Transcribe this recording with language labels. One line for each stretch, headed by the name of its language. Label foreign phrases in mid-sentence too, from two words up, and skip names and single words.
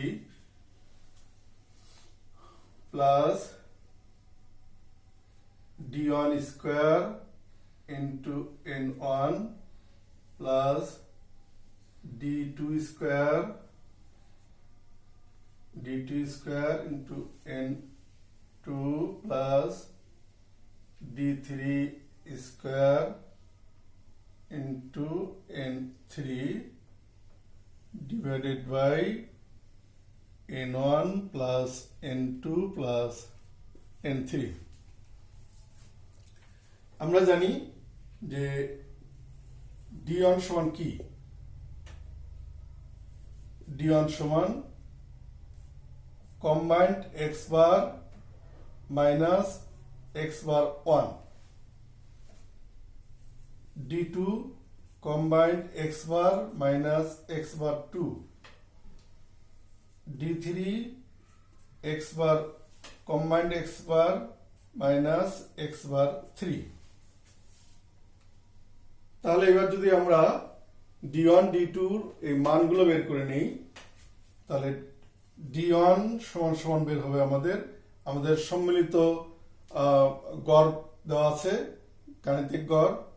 English: plus d1 square into n1 plus d2 square into n2 plus d3 square into n3 divided by n1 plus n2 plus n3।
Bangla: আমরা জানি যে d1 সমান কি?
English: d1 সমান combined x bar minus x bar 1, d2 combined x bar minus x bar 2, d3 x bar combined x bar minus x bar 3।
Bangla: তাহলে এবার যদি আমরা d1 d2 এই মানগুলো বের করে নেই, তাহলে d1 সমান সমান বের হবে আমাদের সম্মিলিত গড় দেওয়া আছে, গাণিতিক গড়